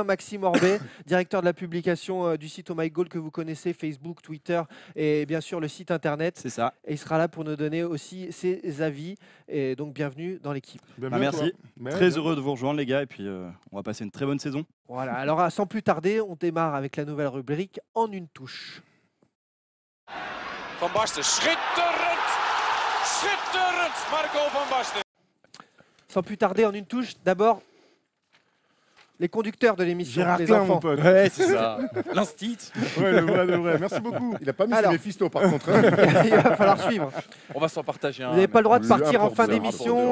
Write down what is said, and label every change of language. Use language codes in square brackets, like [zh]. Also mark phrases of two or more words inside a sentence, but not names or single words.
[fr] Maxime Orbet, directeur de la publication du site Oh My Goal que vous connaissez, Facebook, Twitter et bien sûr le site internet. C'est ça. Et il sera là pour nous donner aussi ses avis. Et donc, bienvenue dans l'équipe. Bienvenue Ah, à toi. merci. Mais Très bien. heureux de vous rejoindre, les gars. Et puis, on va passer une très bonne saison. Voilà. Alors, sans plus tarder, on démarre avec la nouvelle rubrique En une touche. [nl] Van Basten, schitterend! Schitterend, Marco van Basten. [fr] Sans plus tarder, en une touche, d'abord, les conducteurs de l'émission, Gérard les Klein, enfants. mon pote. Ouais, c'est ça. L'instit. Ouais, le vrai, le vrai. Merci beaucoup. Il a pas mis Alors. ses Méphisto, par contre. hein. Il va falloir suivre. On va s'en partager un. Vous n'avez pas le droit de Le partir en rapport fin de- d'émission